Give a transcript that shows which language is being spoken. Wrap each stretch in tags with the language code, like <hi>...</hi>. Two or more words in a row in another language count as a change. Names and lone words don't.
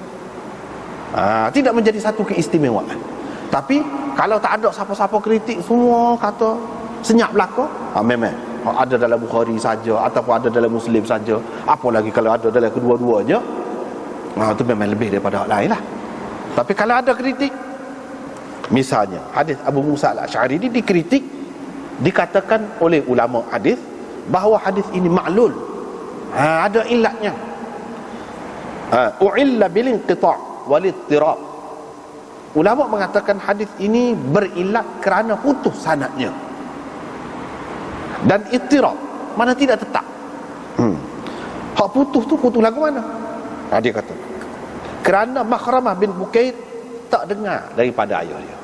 <ms>Tidak menjadi satu keistimewaan. Tapi kalau tak ada siapa-siapa kritik, semua kata senyap belaka, memang ada dalam Bukhari saja ataupun ada dalam Muslim saja, apalagi kalau ada dalam kedua-duanya, itu memang lebih daripada hak lain lah. Tapi kalau ada kritik, misalnya hadis Abu Musa al-Asy'ari ini dikritik, dikatakan oleh ulama hadis bahawa hadis ini ma'lul, ada illatnya,</ms> <ar>أعل بالانقطاع والاضطراب.</ar> <ms>Ulama mengatakan hadis ini berilat kerana putus sanadnya dan ittirab, mana tidak tetap. Hak putus tu putus lagu mana? Dia kata kerana Makhramah bin Bukair tak dengar daripada ayah dia.</ms>